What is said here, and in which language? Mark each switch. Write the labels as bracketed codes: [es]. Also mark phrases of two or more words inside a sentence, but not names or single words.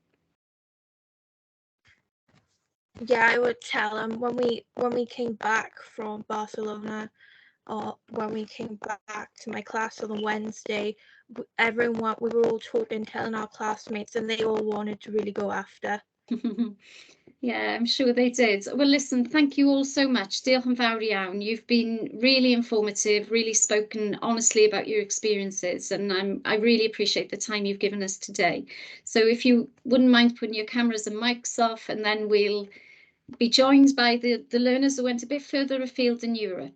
[en] Yeah, I would tell them when we came back from Barcelona, or when we came back to my class on the Wednesday, everyone, we were all talking, telling our classmates, and they all wanted to really go after. Yeah, I'm sure they did. Well, listen, thank you all so much. [cy] Diolch yn fawr iawn. [en] You've been really informative, really spoken honestly about your experiences, and I really appreciate the time you've given us today. So if you wouldn't mind putting your cameras and mics off, and then we'll be joined by the learners who went a bit further afield in Europe.